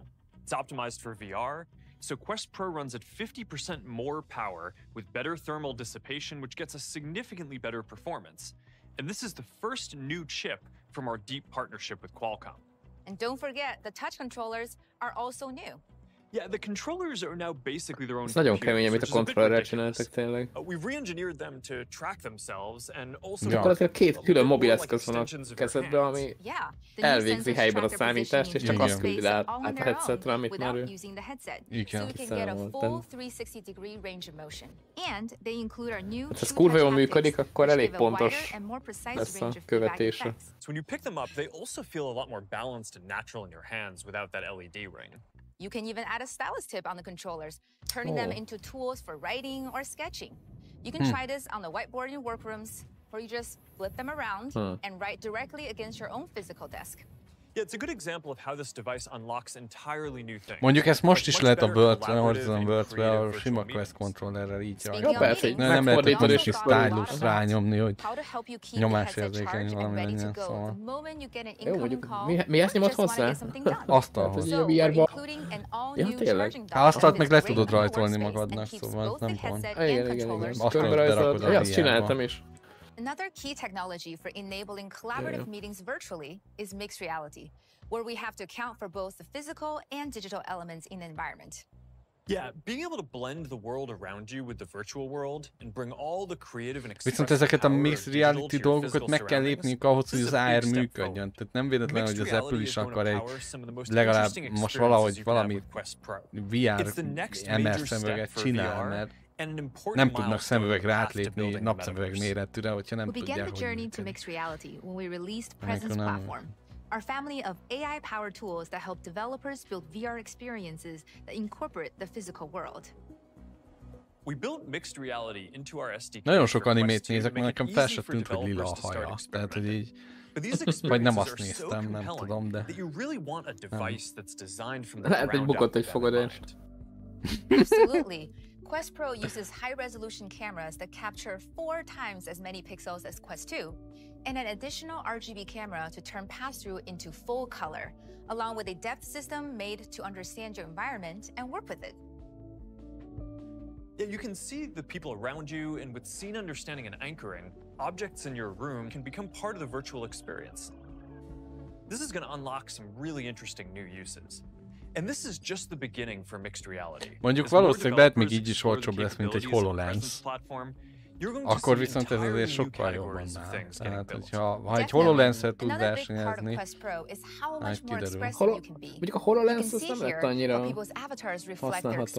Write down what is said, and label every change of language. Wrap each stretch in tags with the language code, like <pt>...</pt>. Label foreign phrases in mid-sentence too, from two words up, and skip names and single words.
<en>It's optimized for VR, so Quest Pro runs at 50% more power with better thermal dissipation, which gets a significantly better performance. And this is the first new chip from our deep partnership with Qualcomm. And don't forget, the touch controllers are also new. Yeah, the controllers are now basically their own.</en> <hu>Ez nagyon kemény, amit a kontrollerrel csináltak tényleg.</hu> <en>We've re-engineered them to track themselves and also.</en> <hu>Gyakorlatilag két külön mobileszköz van a kezedben, ami elvégzi helyben a számítást, és csak azt küldi át a headsetre, amit már ő. Igen. Ha ez kurva jól működik, akkor elég pontos lesz a követése.</hu> <en>So when you pick them up, they also feel a lot more balanced and natural in your hands without that LED ring. You can even add a stylus tip on the controllers, turning them into tools for writing or sketching. You can try this on the whiteboard in workrooms, where you just flip them around and write directly against your own physical desk. Yeah, it's a good example of how this device unlocks entirely new things.</en> <hu>Mondjuk ezt most is lehet a Horizon Worlds-be a sima Quest controllerrel így rajta. Ja, persze, nem lehet egy kis stylus rányomni, hogy nyomásérzékeny valami legyen, szóval. Jó, mondjuk mi ezt nyomod hozzá? Asztalhoz. Hát, ugye a VR-ba... Ja, tényleg? Hát asztalt meg le tudod rajtolni magadnak, szóval nem pont. Igen. Asztalt berakod a VR-ba. Azt csináltam is.</hu> <en>Another key technology for enabling collaborative meetings virtually is mixed reality, where we have to account for both the physical and digital elements in the environment. Yeah, being able to blend the world around you with the virtual world and bring all the creative and</en> <hu>Viszont ezeket a</hu> <en>mixed reality</en> <hu>dolgokat meg kell lépniük ahhoz, hogy az AR működjön. Tehát nem véletlen, hogy az Apple is akar egy legalább most valahogy valami VR MR szemüveget csinál, mert nem tudnak szemüvegre átlépni napszemüveg méretűre, hogyha nem tudják, hogy működik.</hu> <en>Our family of AI-powered tools that help developers build VR experiences that incorporate the physical world. We built mixed reality into our SDK.</en> <hu>Nagyon sok animét nézek, mert nekem fel se tűnt, hogy lila a haja. Tehát, hogy így... Vagy nem azt néztem, nem tudom, de... Lehet, hogy bukott egy fogadást.</hu> <en>Absolutely. Quest Pro uses high-resolution cameras that capture 4 times as many pixels as Quest 2, and an additional RGB camera to turn pass-through into full color, along with a depth system made to understand your environment and work with it. Yeah, you can see the people around you, and with scene understanding and anchoring, objects in your room can become part of the virtual experience. This is going to unlock some really interesting new uses. And this is just the beginning for mixed reality.</en> <hu>Mondjuk valószínűleg lehet még így is olcsóbb lesz, mint egy HoloLens. Akkor viszont ez azért sokkal jobban áll. Tehát, ha egy HoloLens-el tud versenyezni, hát kiderül. Mondjuk a HoloLens az nem lett annyira használható.</hu>